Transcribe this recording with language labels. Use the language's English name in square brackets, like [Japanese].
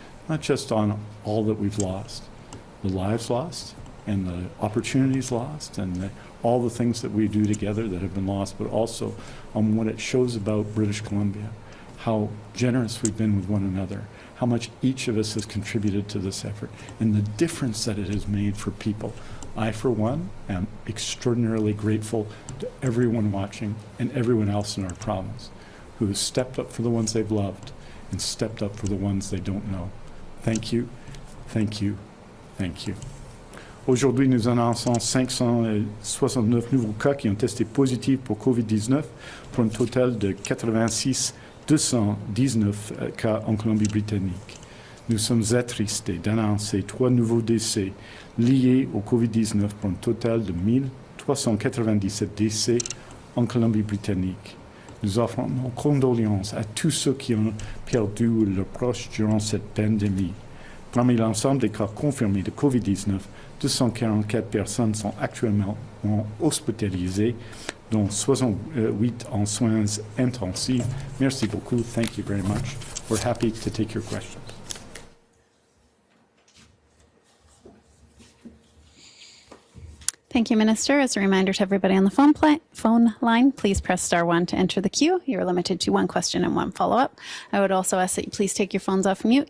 [English] Not just on all that we've lost, the lives lost, and the opportunities lost, and all the things that we do together that have been lost, but also on what it shows about British Columbia, how generous we've been with one another, how much each of us has contributed to this effort, and the difference that it has made for people. I, for one, am extraordinarily grateful to everyone watching and everyone else in our province who has stepped up for the ones they've loved and stepped up for the ones they don't know. Thank you, thank you, thank you. [French] Aujourd'hui, nous annonçons 569 nouveaux cas qui ont testé positifs pour COVID-19 pour un total de 219 cas en Colombie-Britannique. Nous sommes attristés d'annoncer 3 nouveaux décès liés au COVID-19 pour un total de 1 397 décès en Colombie-Britannique. Nous offrons nos condoléances à tous ceux qui ont perdu leurs proches durant cette pandémie. Parmi l'ensemble des cas confirmés de COVID-19, 244 personnes sont actuellement hospitalisées, dont 68 en soins intensifs. Merci beaucoup. [English] Thank you very much. We're happy to take your questions. Thank you, Minister. As a reminder to everybody on the phone line, please press *1 to enter the queue. You're limited to one question and one follow-up. I would also ask that you please take your phones off mute.